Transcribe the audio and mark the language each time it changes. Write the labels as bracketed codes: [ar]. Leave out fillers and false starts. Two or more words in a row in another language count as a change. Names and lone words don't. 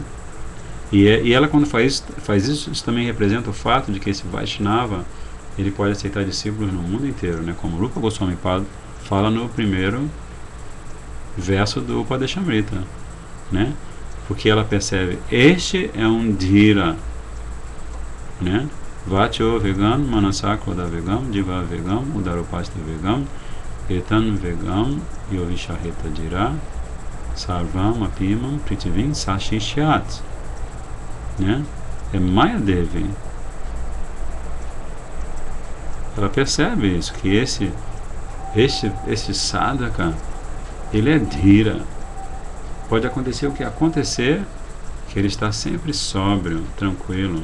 [pt] E ela, quando faz isso também representa o fato de que esse Vaishnava ele pode aceitar discípulos no mundo inteiro, né? Como Rupa Goswami fala no primeiro verso do Upadeshamrita, né? Porque ela percebe, este é um dhira, né? [sa] वाचो वेगं मनसः क्रोध वेगं जिह्वा वेगम् उदरोपस्थ वेगम् एतान् वेगान् यो विषहेत धीरः सर्वाम् अपीमां पृथिवीं स शिष्यात्, [pt] né? É Maya Devi. Ela percebe isso, que esse sadhaka, ele é dhira. Pode acontecer o que acontecer, que ele está sempre sóbrio, tranquilo.